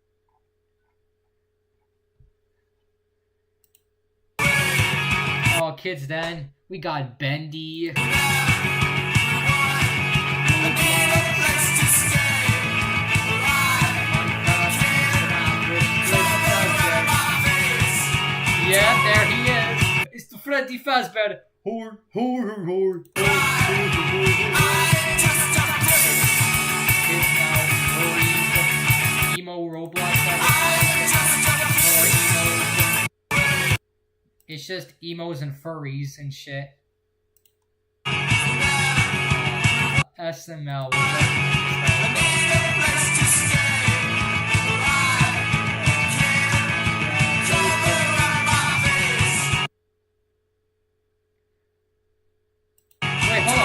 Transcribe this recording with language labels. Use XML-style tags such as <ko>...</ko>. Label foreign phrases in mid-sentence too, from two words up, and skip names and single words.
<en>Oh, kids then. We got Bendy. Yeah, there he is. It's the Freddy Fazbear. Hor, hor, hor, hor, emo Roblox. It's just emos and furries and shit. SML. Wait, hold on.</en>